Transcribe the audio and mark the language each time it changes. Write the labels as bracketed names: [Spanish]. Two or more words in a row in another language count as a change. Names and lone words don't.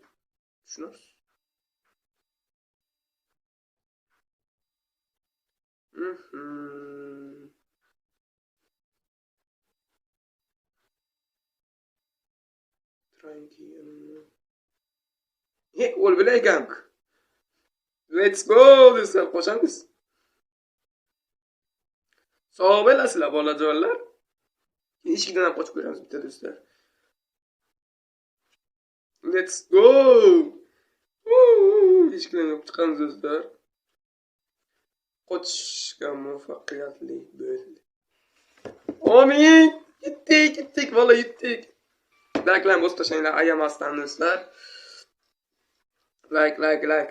[Uzbek] Tushunasiz? Ol bilagan. [English] Let's go [Uzbek] do'stlar, qo'shamiz. Sog' bo'lasizlar bolajonlar. Eshikdan ham qochib ko'ramiz bitta do'stlar. [English] Let's go. [Uzbek] Eshikdan yo'q chiqamiz do'stlar. Qochishga muvaffaqiyatli bo'ldi. Amin. Yetdik, valla yetdik. Like'larni bosib tashlanglar, ayamasdan do'stlar. Like.